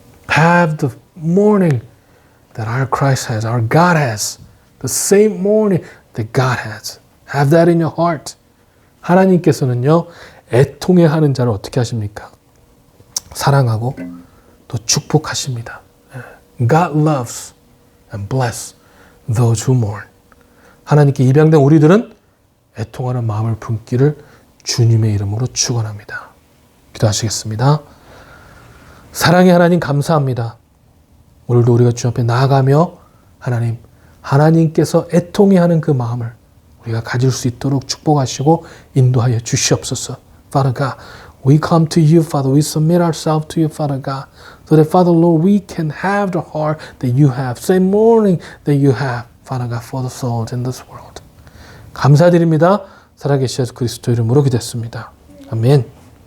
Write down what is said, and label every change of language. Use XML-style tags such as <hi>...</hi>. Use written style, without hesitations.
<en>Have the mourning that our Christ has, our God has. The same mourning that God has. Have that in your heart.</en> <ko>하나님께서는요, 애통해하는 자를 어떻게 하십니까? 사랑하고 또 축복하십니다.</ko> <en>God loves and bless those who mourn.</en> <ko>하나님께 입양된 우리들은 애통하는 마음을 품기를 주님의 이름으로 축원합니다. 기도하시겠습니다. 사랑의 하나님 감사합니다. 오늘도 우리가 주 앞에 나아가며 하나님께서 애통해하는 그 마음을 우리가 가질 수 있도록 축복하시고 인도하여 주시옵소서.</ko> <en>Father God, we come to you, Father. We submit ourselves to you, Father God, so that, Father Lord, we can have the heart that you have, same morning that you have, Father God, for the souls in this world.</en> <ko>감사드립니다. 살아계신 예수 그리스도 이름으로 기도했습니다. 아멘.</ko>